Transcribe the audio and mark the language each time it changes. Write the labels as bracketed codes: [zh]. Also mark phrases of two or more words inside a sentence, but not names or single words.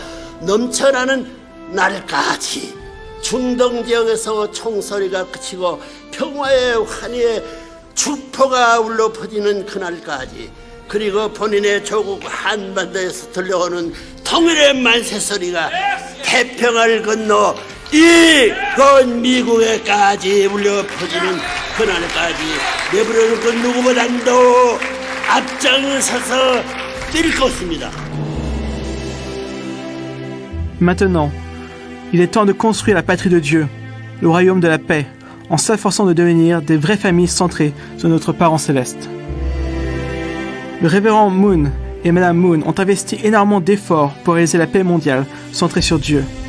[ko] 넘쳐나는 날까지 중동 지역에서 총소리가 그치고 평화의 환희의 축포가 울려 퍼지는 그날까지, 그리고 본인의 조국 한반도에서 들려오는 통일의 만세소리가 태평을 건너 이건 미국에까지 울려 퍼지는 그날까지 내버려놓은 그 누구보다도 앞장서서 뛸 것입니다. [fr] Maintenant, il est temps de construire la patrie de Dieu, le royaume de la paix, en s'efforçant de devenir des vraies familles centrées sur notre Parent céleste. Le révérend Moon et Madame Moon ont investi énormément d'efforts pour réaliser la paix mondiale centrée sur Dieu.